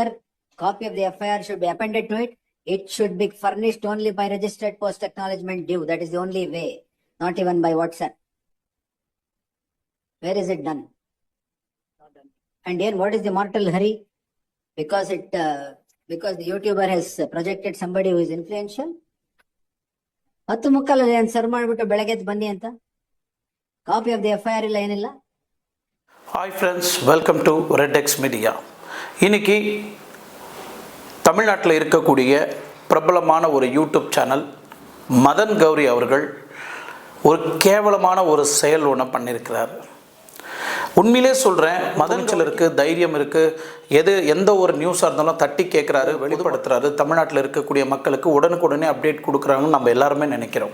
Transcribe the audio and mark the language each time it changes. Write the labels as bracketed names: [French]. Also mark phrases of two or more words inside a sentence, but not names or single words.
[English] Copy of the FIR should be appended to it. It should be furnished only by registered post acknowledgement due. That is the only way. Not even by WhatsApp. Where is it done? Not done. And then what is the mortal hurry? Because the YouTuber has projected somebody who is influential. [Kannada] 10:30 ಏನು ಸರ್ವ್ ಮಾಡಿಬಿಟ್ಟು ಬೆಳಗ್ಗೆ ಬನ್ನಿ ಅಂತ. [English] copy of the FIR [Kannada] ಇಲ್ಲ, ಏನಿಲ್ಲ. [English] Hi friends, welcome to RedX Media. [Tamil] இன்னைக்கு தமிழ்நாட்டில் இருக்கக்கூடிய பிரபலமான ஒரு யூடியூப் சேனல் மதன் கௌரி அவர்கள் ஒரு கேவலமான ஒரு செயல் ஒன்று பண்ணியிருக்கிறார். உண்மையிலே சொல்கிறேன், மதன் சிலருக்கு தைரியம் இருக்குது, எந்த ஒரு நியூஸாக இருந்தாலும் தட்டி கேட்குறாரு, வெளிப்படுத்துகிறாரு, தமிழ்நாட்டில் இருக்கக்கூடிய மக்களுக்கு உடனுக்குடனே அப்டேட் கொடுக்குறாங்கன்னு நம்ம எல்லாருமே நினைக்கிறோம்.